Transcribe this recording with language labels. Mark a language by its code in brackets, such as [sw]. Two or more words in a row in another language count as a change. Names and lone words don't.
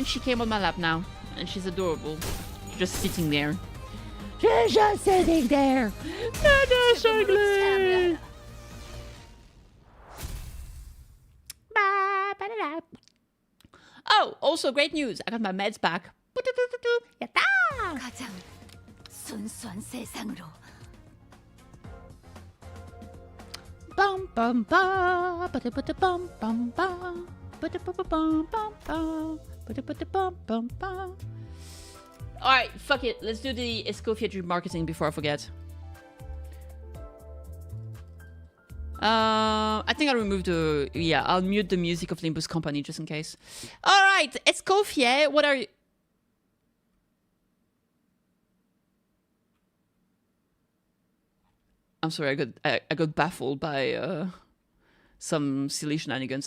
[en] She came on my lap now. And she's adorable. She's just sitting there. She's just sitting there. Not ugly. Oh, also great news. I got my meds back. [ja] 야따! [ko] 가장 순수한 세상으로. Bum bum ba, ba ba bum bum ba, ba bum bum ba, ba bum ba. [en] Alright, fuck it. Let's do the Escoffier Dream marketing before I forget. I think I'll remove the... Yeah, I'll mute the music of Limbus Company just in case. Alright, Escoffier, what are you... I'm sorry, I got baffled by some silly shenanigans.